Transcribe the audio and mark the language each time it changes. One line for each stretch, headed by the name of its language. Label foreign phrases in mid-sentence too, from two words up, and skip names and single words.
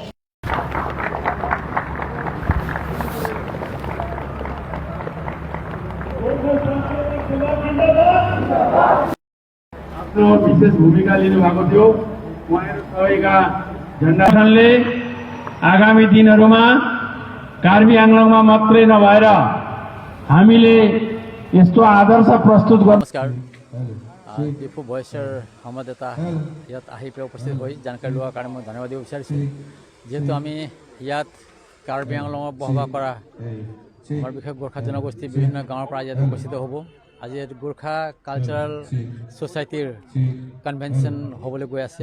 Nepali: विशेष भूमिका लिनुभएको थियो। उहाँहरू सबैका झण्डाले आगामी दिनहरूमा कार्बी आंग्लङमा मात्रै नभएर हामीले यस्तो आदर्श प्रस्तुत गर्न। नमस्कार, डिफू भइसर संवाददाता
Assamese: ইয়াত আহি পেলাই উপস্থিত হৈ জানকাৰী লোৱাৰ কাৰণে মই ধন্যবাদ দিব বিচাৰিছোঁ। যিহেতু আমি ইয়াত কাৰ্বি আংলঙত বসবাস কৰা আমাৰ বিশেষ গোৰ্খা জনগোষ্ঠী বিভিন্ন গাঁৱৰ পৰা ইয়াত উপস্থিত হ'ব। আজি গোৰ্খা কালচাৰেল ছ'চাইটিৰ কনভেনশ্যন হ'বলৈ গৈ আছে।